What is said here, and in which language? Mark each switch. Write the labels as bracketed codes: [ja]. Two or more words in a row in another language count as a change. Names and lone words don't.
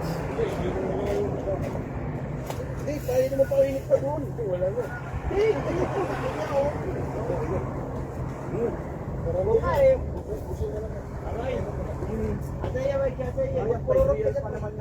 [tl] Hindi, tayo naman painit pa doon. Wala na. Hindi, ganyan po. Ganyan ako. [hi] आता या भाई कैसे ये [tl] Ayan, [hi] करोड़ों [tl] 5 [hi] रुपए [tl] years pa naman yung